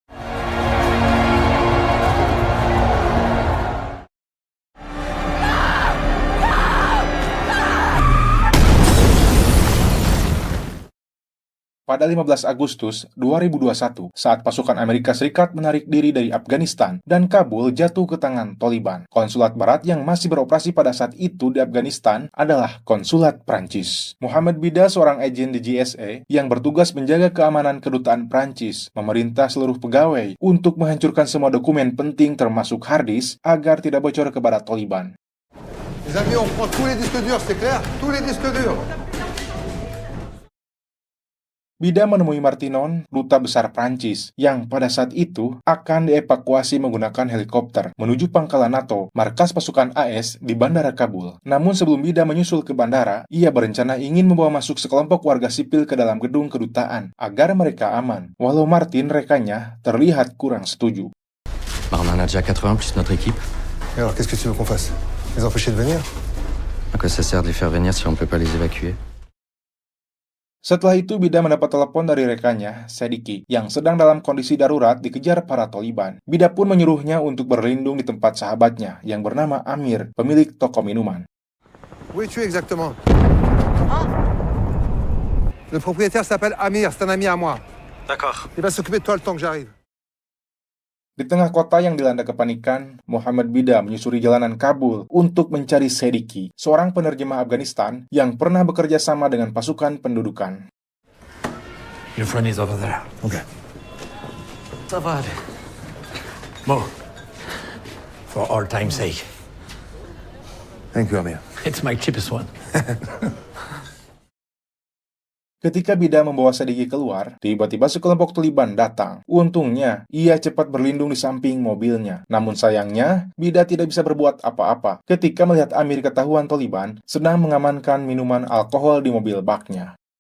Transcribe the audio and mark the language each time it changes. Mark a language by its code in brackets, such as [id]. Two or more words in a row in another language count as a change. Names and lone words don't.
[id] Pada 15 Agustus 2021, saat pasukan Amerika Serikat menarik diri dari Afghanistan dan Kabul jatuh ke tangan Taliban, konsulat barat yang masih beroperasi pada saat itu di Afghanistan adalah konsulat Prancis. Mohamed Bida, seorang agen di GSA yang bertugas menjaga keamanan kedutaan Prancis, memerintah seluruh pegawai untuk menghancurkan semua dokumen penting termasuk harddisk agar tidak bocor kepada Taliban. [fr] Les amis, on prend tous les disques durs, c'est clair? Tous les disques durs. [id] Bida menemui Martinon, duta besar Prancis, yang pada saat itu akan dievakuasi menggunakan helikopter menuju pangkalan NATO, markas pasukan AS di Bandara Kabul. Namun sebelum Bida menyusul ke bandara, ia berencana ingin membawa masuk sekelompok warga sipil ke dalam gedung kedutaan, agar mereka aman, walau Martin rekannya terlihat kurang setuju. [fr] On en a déjà 80 plus notre équipe. Et alors, qu'est-ce que tu veux qu'on fasse? Les empêcher de venir? À quoi ça sert de les faire venir si on peut pas les évacuer? [id] Setelah itu, Bida mendapat telepon dari rekannya, Sediki, yang sedang dalam kondisi darurat dikejar para Taliban. Bida pun menyuruhnya untuk berlindung di tempat sahabatnya, yang bernama Amir, pemilik toko minuman. [fr] Où es-tu exactement? Le propriétaire s'appelle Amir, c'est un ami à moi. D'accord. Il va s'occuper de toi le temps que j'arrive. [id] Di tengah kota yang dilanda kepanikan, Mohamed Bida menyusuri jalanan Kabul untuk mencari Sediki, seorang penerjemah Afghanistan yang pernah bekerja sama dengan pasukan pendudukan. [en] Your friend is over there. Okay. [fr] Ça va aller. [en] Mo, for our time's sake. Thank you, Amir. It's my cheapest one. [id] Ketika Bida membawa Sediki keluar, tiba-tiba sekelompok Taliban datang. Untungnya, ia cepat berlindung di samping mobilnya. Namun sayangnya, Bida tidak bisa berbuat apa-apa ketika melihat Amir ketahuan Taliban sedang mengamankan minuman alkohol di mobil baknya.